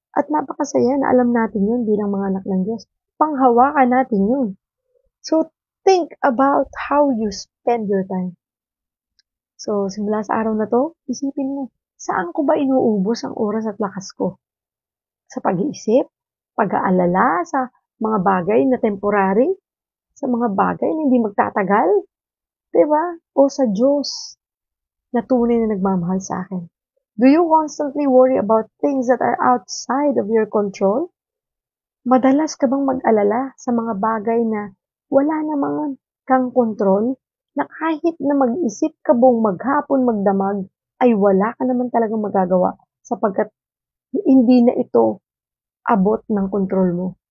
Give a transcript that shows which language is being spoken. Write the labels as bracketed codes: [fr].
[tl] At napakasaya na alam natin yun bilang mga anak ng Diyos. Panghawakan natin yun. [en] So, think about how you spend your time. [tl] So, simula sa araw na to, isipin mo, saan ko ba inuubos ang oras at lakas ko? Sa pag-iisip, pag-aalala sa mga bagay na temporary, sa mga bagay na hindi magtatagal, 'Di ba? O sa Diyos na tunay na nagmamahal sa akin. [en] Do you constantly worry about things that are outside of your control? [tl] Madalas ka bang mag-alala sa mga bagay na wala namang kang kontrol, na kahit na mag-isip ka buong maghapon, magdamag, ay wala ka naman talagang magagawa sapagkat hindi na ito abot ng kontrol mo?